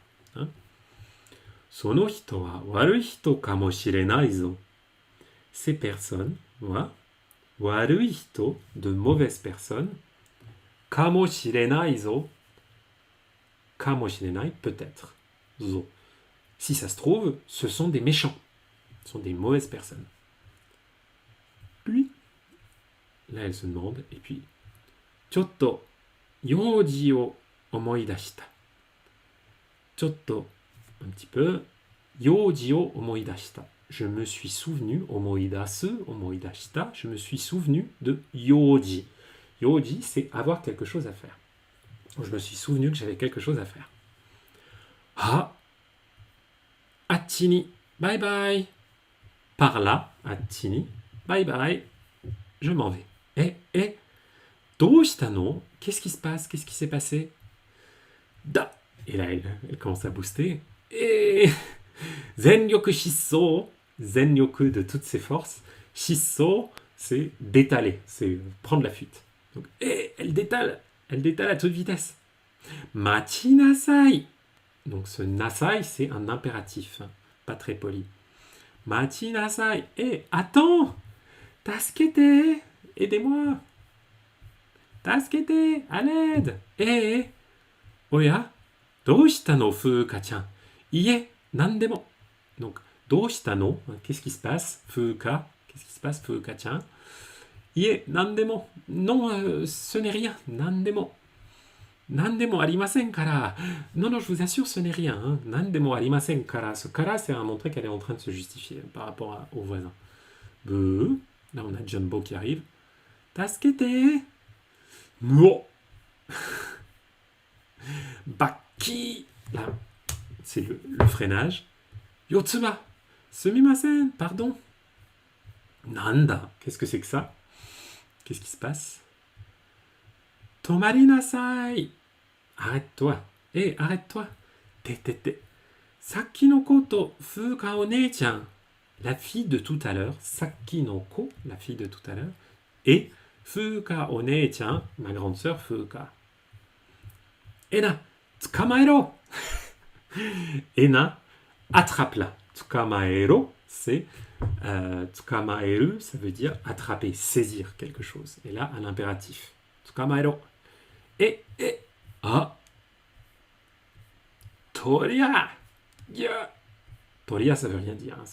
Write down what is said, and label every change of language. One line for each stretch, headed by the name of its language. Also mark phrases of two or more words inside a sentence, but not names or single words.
Japanese: Hein. その人は悪い人かもしれないぞ.
French: Ces personnes, voilà,
Japanese: 悪い人,
French: de mauvaises personnes,
Japanese: かもしれないぞ かもしれない,
French: peut-être, zo. Si ça se trouve, ce sont des méchants, ce sont des mauvaises personnes. Lui, là elle se demande, et puis,
Japanese: ちょっと 用事を思い出した. Chotto,
French: un petit peu,
Japanese: 用事を思い出した.
French: Je me suis souvenu,
Japanese: 思い出す 思い出した,
French: je me suis souvenu de yoji. Yoji, c'est avoir quelque chose à faire. Je me suis souvenu que j'avais quelque chose à faire.
English: Ah, Attini, bye bye.
French: Par là, Attini,
English: bye bye.
French: Je m'en vais. Doshitano, qu'est-ce qui se passe? Qu'est-ce qui s'est passé? Da. Et là, elle commence à booster. Et
Japanese: 全力疾走,
French: Zenryoku de toutes ses forces. Shisso, c'est d'étaler, c'est prendre la fuite. Donc, elle détale à toute vitesse.
Japanese: 待ちなさい.
French: Donc ce nasai, c'est un impératif, hein, pas très poli.
Japanese: 待ちなさい.
French: Attends. Tasukete, aidez-moi. Tasukete, à l'aide.
Japanese: おや どうしたの 風香ちゃん. いいえ 何でも. Donc, どうしたの,
French: qu'est-ce qui se passe? Fuuka, qu'est-ce qui se passe?
Japanese: 風香ちゃん いいえ 何でも.
French: Non, ce n'est rien.
Japanese: Nandemo. 何でもありませんから.
French: Non, je vous assure, ce n'est rien. Hein.
Japanese: 何でもありませんから.
French: Ce kara, c'est à montrer qu'elle est en train de se justifier par rapport au voisin. Là, on a Jumbo qui arrive. Tasukete. Muo. Baki. Là, c'est le freinage. Yotsuba. Sumimasen. Pardon. Nanda. Qu'est-ce que c'est que ça? Qu'est-ce qui se passe?
Japanese: 止まりなさい.
French: Arrête-toi. Arrête-toi. Te.
Japanese: さっきの子と風香お姉ちゃん.
French: La fille de tout à l'heure.
Japanese: さっきの子,
French: la fille de tout à l'heure. Et
Japanese: 風香お姉ちゃん,
French: ma grande sœur Fuuka.
Japanese: 恵那 捕まえろ.
French: Ena, attrape-la. Tsukamaero, c'est tsukamaeru, ça veut dire attraper, saisir quelque chose. Et là, à l'impératif. Tsukamaero. Toria. Yeah. Toria, ça veut rien dire. Hein.